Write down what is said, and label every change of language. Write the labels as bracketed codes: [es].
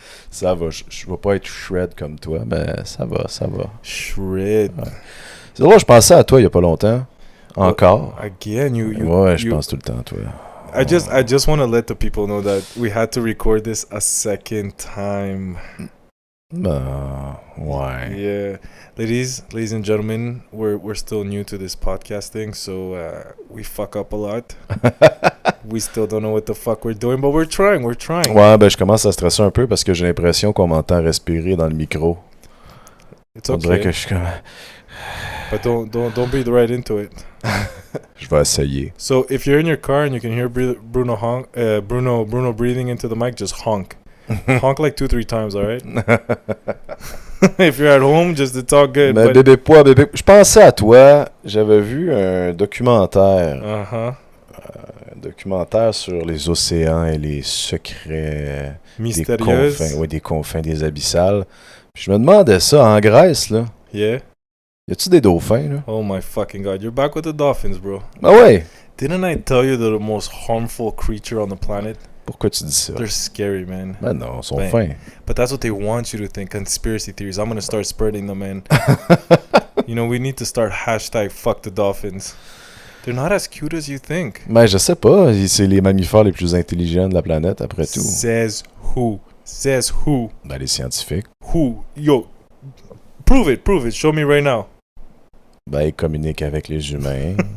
[fr] Ça va, je vais pas être shred comme toi, mais ça va. [en] Shred. [fr] Ouais. C'est drôle, je pensais à toi il y a pas longtemps. Encore. [en] Again, you. [fr] Ouais, je pense tout le temps à toi. [en] I just want to let the people know that we had to record this a second time. [fr] Ouais. [en] Yeah, ladies and gentlemen, we're still new to this podcasting, so we fuck up a lot. We still don't know what the fuck we're doing, but we're trying. [fr] Ouais, ben je commence à stresser un peu parce que j'ai l'impression qu'on m'entend respirer dans le micro. [en] It's [fr] On dirait [en] okay, [fr] que je suis comme... [en] but don't breathe right into it. [fr] Je vais essayer. [en] So if you're in your car and you can hear Bruno breathing into the mic, just honk. Honk like 2-3 times, all right? If you're at home, just it's all good. [fr] Mais [en] but [fr] bébé, je pensais à toi. J'avais vu un documentaire. Un documentaire sur les océans et les secrets Mystérieuse. des confins des abyssales. Puis je me demandais ça, en Grèce, là. [en] Yeah. [fr] Y a-tu des dauphins, là? [en] Oh my fucking god, you're back with the dolphins, bro. [fr] Ah ouais! [en] Didn't I tell you they're the most harmful creature on the planet? [fr] Pourquoi tu dis ça? [en] They're scary, man. [fr] Ben non, ils sont Ben, fins. [en] But that's what they want you to think. Conspiracy theories. I'm gonna start spreading them, man. You know, we need to start hashtag fuck the dolphins. They're not as cute as you think. [fr] Ben, je sais pas. C'est les mammifères les plus intelligents de la planète, après tout. [en] Says who? Says who? [fr] Ben, les scientifiques. [en] Who? Yo, prove it. Show me right now. [fr] Ben, ils communiquent avec les humains.